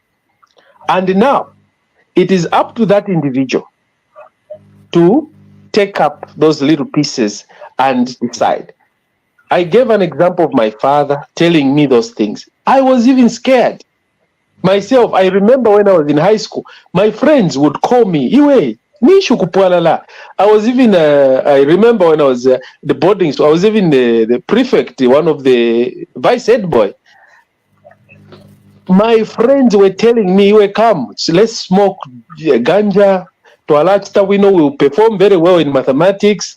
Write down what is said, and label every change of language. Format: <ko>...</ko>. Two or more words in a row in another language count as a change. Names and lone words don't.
<en>And now it is up to that individual to take up those little pieces and decide. I gave an example of my father telling me those things. I was even scared myself. I remember when I was in high school, my friends would call me,</en> <bem>Iwe, nishu kupwalala.</bem> <en>I was even, I remember when I was the boarding school, I was even the prefect, one of the vice head boy. My friends were telling me, Iwe, come, let's smoke ganja. To a large extent, we know we will perform very well in mathematics.</en>